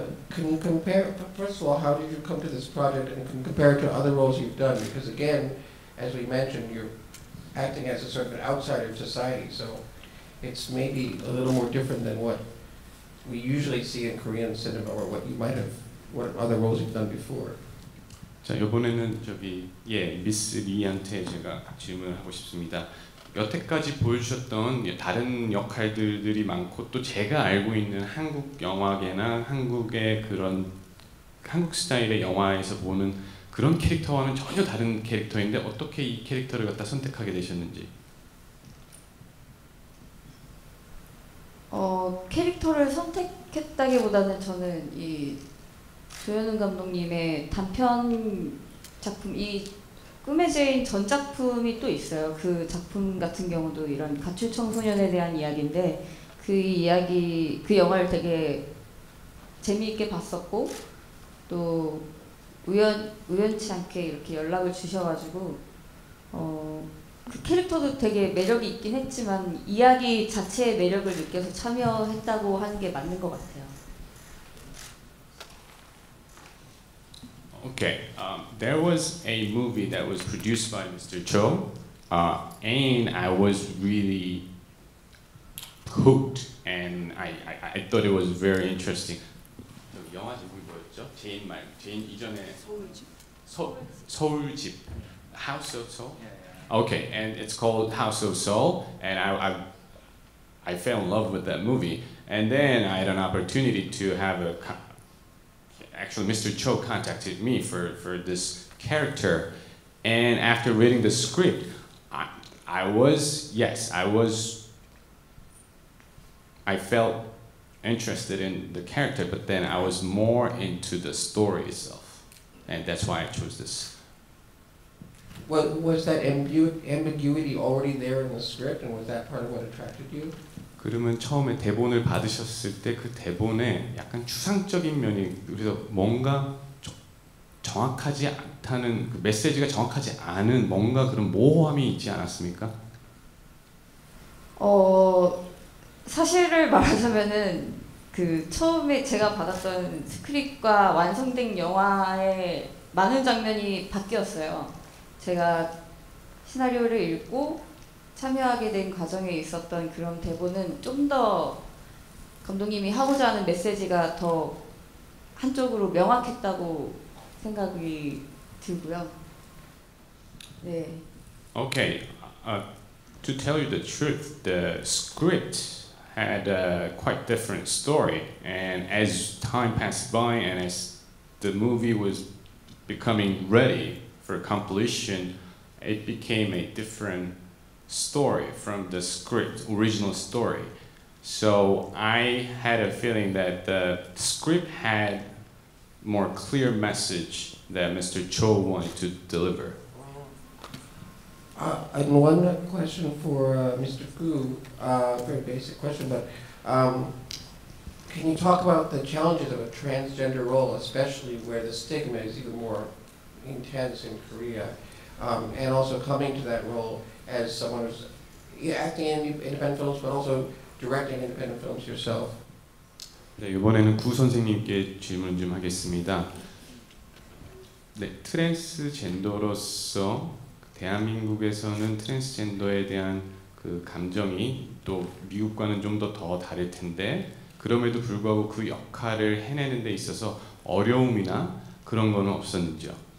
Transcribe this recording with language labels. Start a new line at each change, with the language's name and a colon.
English: Can you compare, first of all, how did you come to this project, and can you compare it to other roles you've done? Because again, as we mentioned, you're acting as a sort of an outsider of society, so it's maybe a little more different than what we usually see in Korean cinema, or what other roles you've done before.
Korean: 자, 이번에는 미스 리한테 제가 질문을 하고 싶습니다. 여태까지 보여주셨던 다른 역할들이 많고, 또 제가 알고 있는 한국 영화계나 한국의 그런 한국 스타일의 영화에서 보는 그런 캐릭터와는 전혀 다른 캐릭터인데 어떻게 이 캐릭터를 갖다 선택하게 되셨는지. 캐릭터를 선택했다기보다는 저는 이 조현웅 감독님의 단편 작품, 이 꿈의 제인 전 작품이 또 있어요. 그 작품 같은 경우도 이런 가출 청소년에 대한 이야기인데, 그 영화를 되게 재미있게 봤었고, 또 우연치 않게 이렇게 연락을 주셔가지고 그 캐릭터도 되게 매력이 있긴 했지만 이야기 자체의 매력을 느껴서 참여했다고 하는 게 맞는 것 같아요.
English: Okay, there was a movie that was produced by Mr. Cho, and I was really hooked, and I thought it was very interesting.
Korean: 영화 제목이 뭐였죠? 제인 이전에 서울집, House of Soul.
English: Okay, and it's called House of Soul, and I fell in love with that movie, and then I had an opportunity to have actually Mr. Cho contacted me for this character, and after reading the script, I felt interested in the character, but then I was more into the story itself, and that's why I chose this. Well, was that ambiguity already there in the script, and was that part of what attracted you?
Korean: 그러면 처음에 대본을 받으셨을 때 그 대본에 약간 추상적인 면이, 그래서 뭔가 정확하지 않다는, 그 메시지가 정확하지 않은 뭔가 그런 모호함이 있지 않았습니까? 사실을 말하자면은 그 처음에 제가 받았던 스크립트과 완성된 영화의 많은 장면이 바뀌었어요. 제가 시나리오를 읽고 참여하게 된 과정에 있었던 그런 대본은 좀 더 감독님이 하고자 하는 메시지가 더 한쪽으로 명확했다고 생각이 들고요. 네.
English: Okay, to tell you the truth, the script had a quite different story, and as time passed by and as the movie was becoming ready for completion, it became a different story from the script, original story. So I had a feeling that the script had more clear message that Mr. Cho wanted to deliver. And one question for Mr. Gu, very basic question, but can you talk about the challenges of a transgender role, especially where the stigma is even more intense in Korea, and also coming to that role as someone who's acting in independent films, but also directing independent films yourself?
Korean: 네, 이번에는 구 선생님께 질문 좀 하겠습니다. 네, 트랜스젠더로서 대한민국에서는 트랜스젠더에 대한 그 감정이 또 미국과는 좀 더 다를 텐데 그럼에도 불구하고 그 역할을 해내는 데 있어서 어려움이나 그런 거는 없었는지요?